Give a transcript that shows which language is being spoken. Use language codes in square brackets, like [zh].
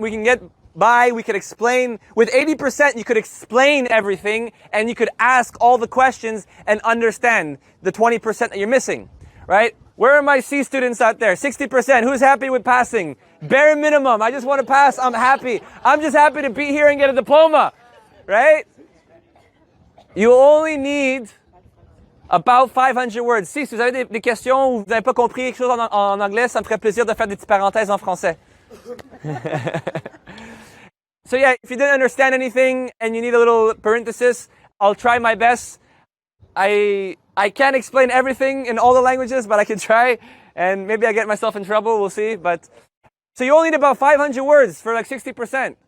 [en] We can get by, we could explain. With 80%, you could explain everything, and you could ask all the questions and understand the 20% that you're missing. Right? Where are my C students out there? 60%. Who's happy with passing? Bare minimum. I just want to pass. I'm happy. I'm just happy to be here and get a diploma. Right? You only need about 500 words. [fr] Si vous avez des questions ou vous n'avez pas compris quelque chose en anglais, ça me ferait plaisir de faire des petites parenthèses en français. [en] So yeah, if you didn't understand anything and you need a little parenthesis, I'll try my best. I can't explain everything in all the languages, but I can try, and maybe I get myself in trouble, we'll see. But so you only need about 500 words for like 60%.